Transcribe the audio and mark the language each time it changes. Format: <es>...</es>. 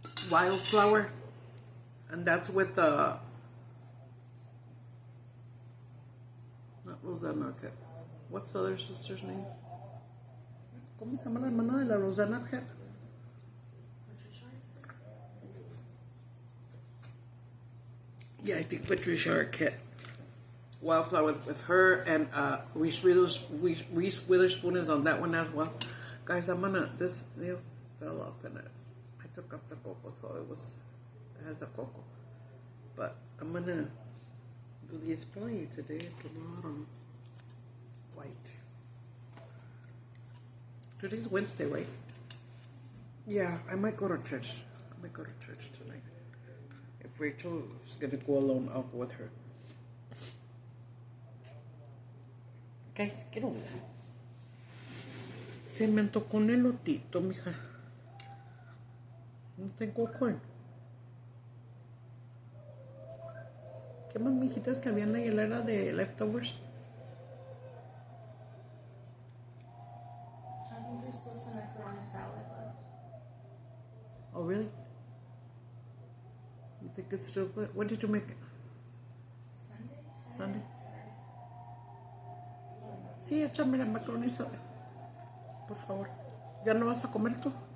<en>Wildflower. And that's with the... Not Rosanna Arquette. What's the other sister's name?</en> <es>¿Cómo se llama la hermana de la Rosanna Arquette?</es> <en>Yeah, I think Patricia Arquette. Wildflower with her, and Reese Witherspoon is on that one as well. Guys, this nail fell off in it. I took off the cocoa, so it has the cocoa. But I'm gonna do the display today, tomorrow. White. Today's Wednesday, right? Yeah, I might go to church. I might go to church tonight. If Rachel is gonna go alone, I'll go with her. Guys, get over there.</en> <es>Se me tocó un elotito, mija. No tengo corn. ¿Qué más, mijitas, que había en la hielera de leftovers?</es> <en>I think there's still some macaroni salad left. Oh, really? You think it's still good? When did you make it? Sunday?</en> <es>Sí, échame la macaroni salad. Por favor. ¿Ya no vas a comer tú?</es>